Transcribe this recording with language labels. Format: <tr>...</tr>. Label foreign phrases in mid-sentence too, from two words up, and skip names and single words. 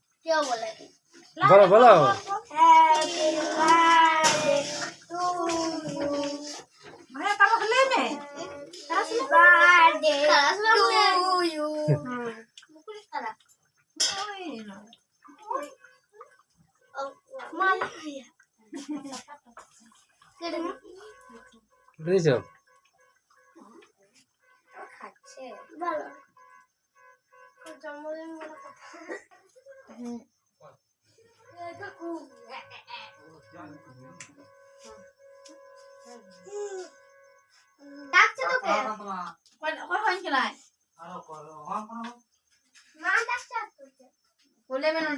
<hi>बोलो बोलो</hi> <en>Happy birthday to you.</en> <hi>भैया कब खले में</hi> <en>Happy birthday to you. Mama.</en> <bn>বুঝছো খাচ্ছে ভালো জন্মদিন বলে কথা ডাকছে তোকে কই হইন খেলাই মা ডাকছে তোকে কোলে মেন দে</bn>